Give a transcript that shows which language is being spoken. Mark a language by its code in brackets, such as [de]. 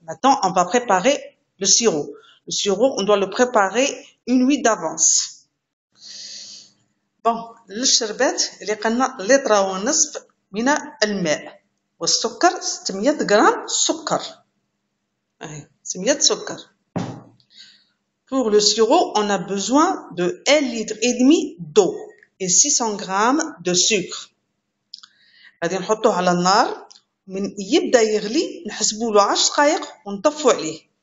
[fr] Maintenant, on va préparer le sirop. Le sirop, on doit le préparer une nuit d'avance. [ar] Bon, للشربات اللي قلنا لتر ونصف من الماء والسكر 600 غرام سكر. 600 سكر. [fr] Pour le sirop, on a besoin de 1,5 litre d'eau et 600 grammes de sucre. [ar] غادي نحطوه على النار من يبدا يغلي نحسبوا له 10 دقائق ونطفوا عليه.